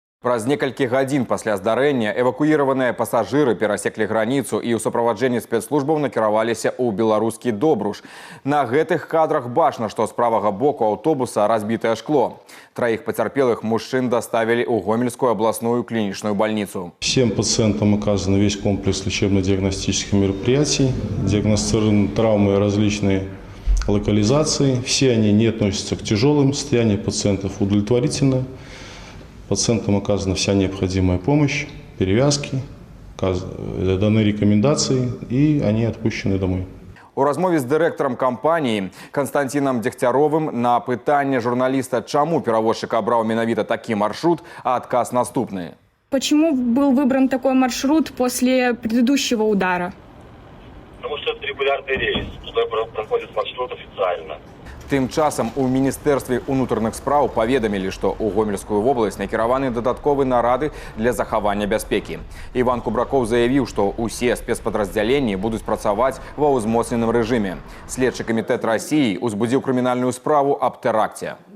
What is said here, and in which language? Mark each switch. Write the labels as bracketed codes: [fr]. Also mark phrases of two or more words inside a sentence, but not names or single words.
[be] Праз некалькі гадзін пасля здарэння эвакуіраваныя пасажыры перасеклі граніцу і ў суправаджэнні спецслужбаў накіраваліся ў беларускі Добруж. На гэтых кадрах бачна, што з правага боку аўтобуса разбітае шкло. [ru] Троих пацярпелых мужчин доставили ў Гомельскую областную клиничную больницу. Всем пациентам оказан весь комплекс лечебно-диагностических мероприятий, диагностированы травмы различные локализации. Все они не относятся к тяжелым, состоянию пациентов удовлетворительно. Пациентам оказана вся необходимая помощь, перевязки, даны рекомендации, и они отпущены домой. [be] У размове з дырэктарам кампаніі Константином Дегтяровым на пытанне журналіста, чаму перавозчык абраў менавіта такі маршрут, а адказ наступны. [ru] Почему был выбран такой маршрут после предыдущего удара? Потому что это регулярный рейс. Туда проходит маршрут официально. [be] Тым часам у Міністэрстве ўнутраных спраў паведамілі, што ў Гомельскую вобласць накіраваны дадатковыя нарады для захавання бяспекі. Іван Кубракоў заявіў, што ўсе спецпадраздзяленні будуць працаваць ва ўзмоцненым рэжыме. Следчы камітэт Расіі ўзбудзіў крымінальную справу аб тэракце.